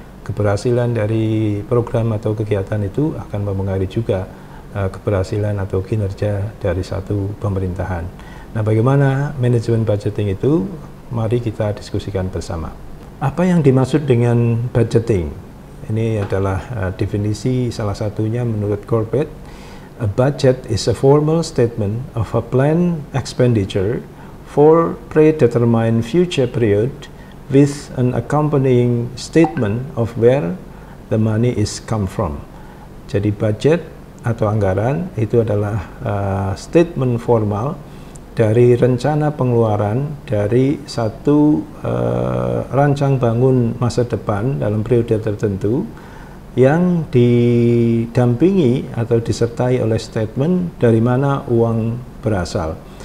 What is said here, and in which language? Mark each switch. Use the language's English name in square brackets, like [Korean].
[Indonesian] Keberhasilan dari program atau kegiatan itu akan mempengaruhi juga keberhasilan atau kinerja dari satu pemerintahan. Nah, bagaimana manajemen budgeting itu? Mari kita diskusikan bersama. Apa yang dimaksud dengan budgeting? Ini adalah definisi salah satunya menurut Corbett. [English] A budget is a formal statement of a planned expenditure for predetermined future period with an accompanying statement of where the money is come from. [Indonesian] Jadi budget atau anggaran itu adalah statement formal dari rencana pengeluaran dari satu rancang bangun masa depan dalam periode tertentu yang didampingi atau disertai oleh statement dari mana uang berasal.